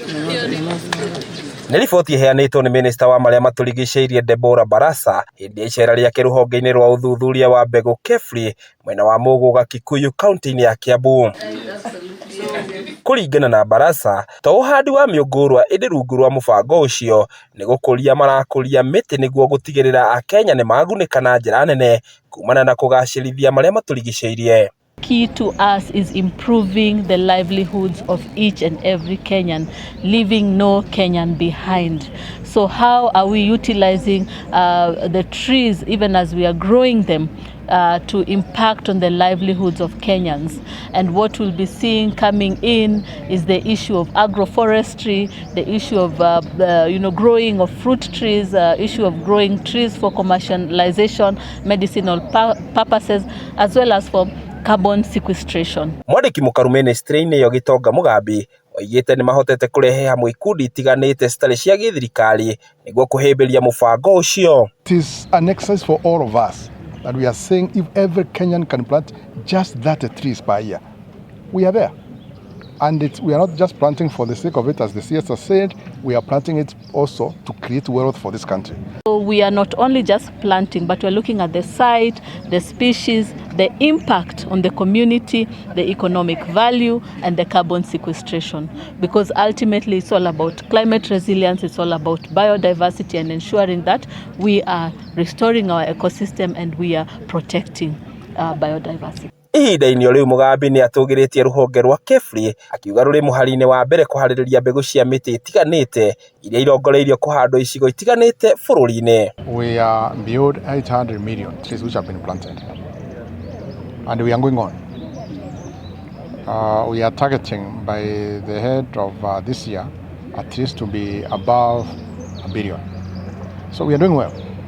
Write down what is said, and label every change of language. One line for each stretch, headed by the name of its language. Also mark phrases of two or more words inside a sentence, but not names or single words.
Kikuyu: Nĩ riboti iheanĩtwo nĩ Minista wa marĩa matũrigicĩirie Deborah Barasa hĩndĩ ya icera rĩake rũhonge-inĩ rwa ũthuthuria wa mbegũ KEFRI mwena wa Mũgũga Kikuyu kaunti-inĩ ya Kiambu. Kũringana na Barasa, to ũhandi wa mĩũngũrwa ĩndĩ rungu rwa mũbango ũcio nĩ gũkũria marakũria mĩtĩ nĩguo gũtigĩrĩra Akenya nĩ magunĩka na njĩra nene kumana na kũgacĩrithia marĩa matũrigicĩirie.
English: Key to us is improving the livelihoods of each and every Kenyan, leaving no Kenyan behind. So how are we utilizing the trees, even as we are growing them, to impact on the livelihoods of Kenyans? And what we'll be seeing coming in is the issue of agroforestry, the issue of growing of fruit trees, issue of growing trees for commercialization, medicinal purposes, as well as for carbon sequestration.
Kikuyu: Mwandiki mũkaru ministry-inĩ yo Gitonga Mugambi oigĩte nĩ mahotete kũrehe hamwe ikundi itiganĩte citarĩ cia gĩthirikari nĩguo kũhĩmbĩria mũbango ũcio.
English: It is an exercise for all of us that we are saying if every Kenyan can plant just 30 trees per year, we are there. And we are not just planting for the sake of it, as the CS has said, we are planting it also to create wealth for this country. So we are not only just planting, but we're looking at the site, the species, the impact on the community, the economic value, and the carbon sequestration. Because ultimately it's all about climate resilience, it's all about biodiversity and ensuring that we are restoring our ecosystem and we are protecting biodiversity.
Kikuyu: Ihinda-inĩ rĩu Mugambi nĩ atũgĩrĩtie rũhonge rwa KEFRI akiuga rũrĩ mũhari-inĩ wa mbere kũharĩrĩria mbegũ cia mĩtĩ itiganĩte iria irongoreirio kũhandwo icigo itiganĩte bũrũri-inĩ.
English: We are beyond 800 million trees which have been planted, and we are going on. We are targeting by the head of this year at least to be above 1 billion. So we are doing well.